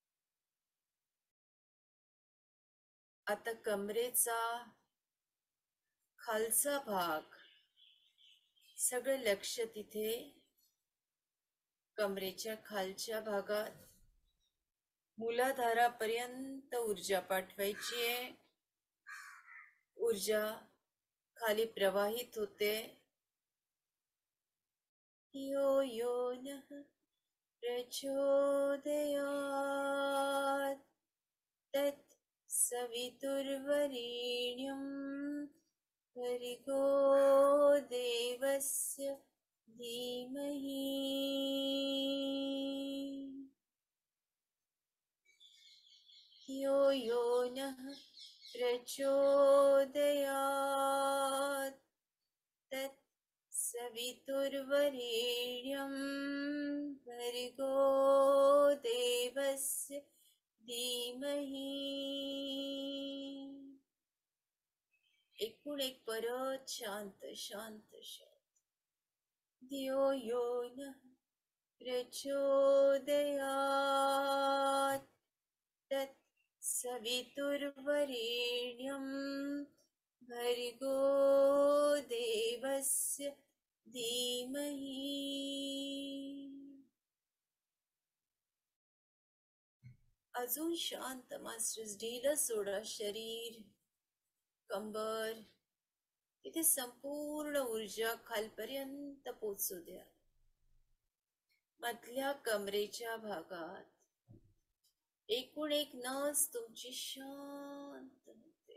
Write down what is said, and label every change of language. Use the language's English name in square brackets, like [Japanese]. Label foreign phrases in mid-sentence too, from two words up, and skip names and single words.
[Marathi] आता कमरेचा खालचा भाग, सगळं लक्ष तिथे कमरेच्या खालच्या भागात. मूलाधारापर्यंत ऊर्जा पाठवायची आहे. ऊर्जा खाली प्रवाहित होते. [Sanskrit] यो यो नः प्रचोदयात् तत् सवितुर्वरेण्यं भर्गो देवस्य धीमहि. यो यो नः प्रचोदयात् तत् सवितुर्वरेण्यं भर्गो देवस्य धीमहि. [Marathi] एकूण एक परत शांत शांत शांत. [Sanskrit] धियो यो नः प्रचोदयात् तत् सवितुर्वरेण्यं भर्गो देवस्य धीमहि. [Marathi] अजून शांत मास्टर्स. ढिलं सोडा शरीर, कंबर. तिथे संपूर्ण ऊर्जा खालपर्यंत पोचू द्या. मधल्या कमरेच्या भागात एकूण एक नस तुमची शांत होते.